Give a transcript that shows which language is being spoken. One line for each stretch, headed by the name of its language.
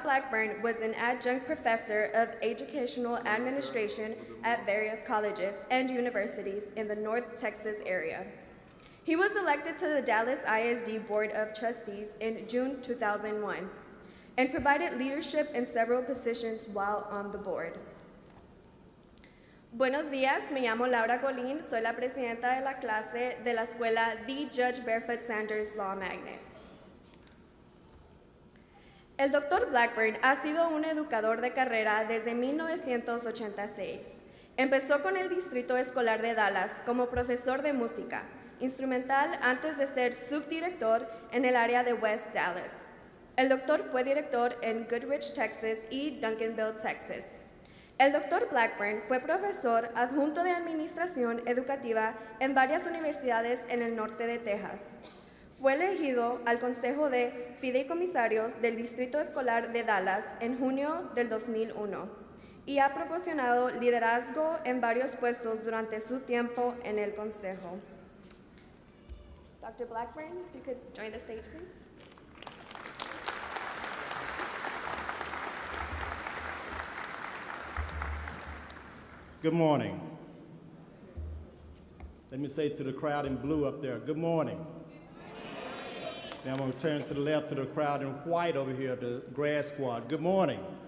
English: Blackburn was an adjunct professor of educational administration at various colleges and universities in the North Texas area. He was elected to the Dallas ISD Board of Trustees in June 2001 and provided leadership in several positions while on the board.
Spanish: Buenos días, me llamo Laura Colin, soy la presidenta de la clase de la escuela The Judge Barefoot Sanders Law Magnet. El Dr. Blackburn ha sido un educador de carrera desde 1986. Empezó con el Distrito Escolar de Dallas como profesor de música instrumental antes de ser subdirector en el área de West Dallas. El doctor fue director en Goodrich, Texas y Duncanville, Texas. El Dr. Blackburn fue profesor adjunto de administración educativa en varias universidades en el norte de Texas. Fue elegido al Consejo de Fideicomisarios del Distrito Escolar de Dallas en junio del 2001 y ha proporcionado liderazgo en varios puestos durante su tiempo en el Consejo.
English: Dr. Blackburn, if you could join the stage, please. Good morning. Let me say to the crowd in blue up there, good morning. Now I'm going to turn to the left to the crowd in white over here, the grad squad. Good morning.